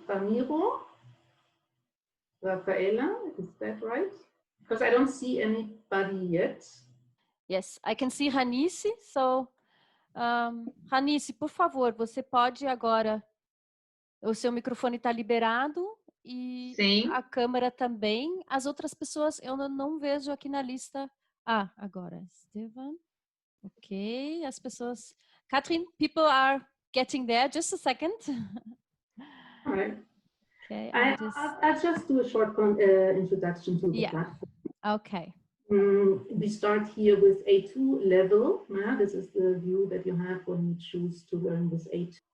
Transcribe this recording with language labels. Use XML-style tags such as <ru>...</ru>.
<en>Ramiro, Rafaela, is that right? Because I don't see anybody yet. Yes, I can see Ranice.</en> <pt>So, Ranice, por favor, você pode agora. O seu microfone está liberado e Sim. A câmera também. As outras pessoas eu não vejo aqui na lista. Ah, agora, Esteban. Ok, as pessoas.</pt> <en>Katrin, people are getting there. Just a second. All right. Okay, I'll just do a short introduction to the platform. Okay. We start here with A2 level. This is the view that you have when you choose to learn with A2.</en>